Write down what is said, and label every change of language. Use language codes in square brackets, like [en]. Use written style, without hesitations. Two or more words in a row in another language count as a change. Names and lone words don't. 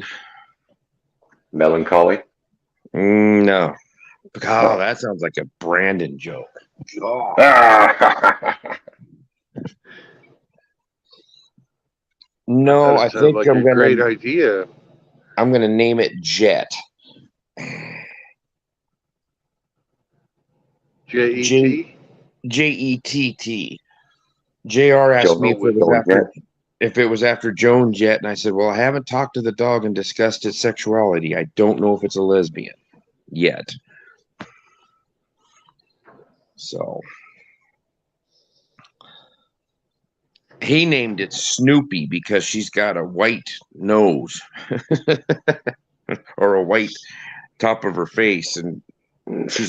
[en] Melancholy? No. Oh, that sounds like a Brandon joke. Oh. No, I think like a great idea. I'm gonna name it Jet. J-E-T? J-E-T-T. JR asked me if it was after Joan Jett, and I said, well, I haven't talked to the dog and discussed its sexuality. I don't know if it's a lesbian yet. So he named it Snoopy because she's got a white nose or a white top of her face, and she's